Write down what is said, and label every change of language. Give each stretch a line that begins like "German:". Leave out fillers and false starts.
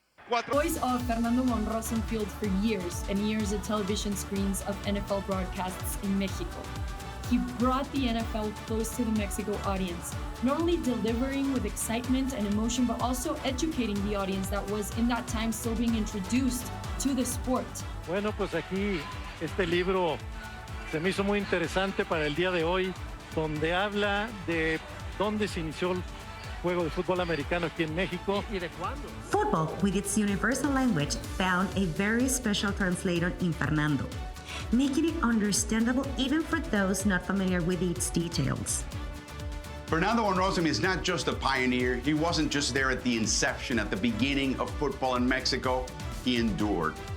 English: The voice of Fernando Von Rossum filled for years and years the television screens of NFL broadcasts in Mexico. He brought the NFL close to the Mexico audience, not only delivering with excitement and emotion, but also educating the audience that was in that time still being introduced to the sport.
Spanish: Bueno, pues aquí este libro se me hizo muy interesante para el día de hoy, donde habla de dónde se inició el juego de fútbol americano aquí en México. ¿Y de cuándo?
English: Football, with its universal language, found a very special translator in Fernando, making it understandable even for those not familiar with its details. Fernando Von Rossum is not just a pioneer. He wasn't just there at the inception, at the beginning of football in Mexico. He endured.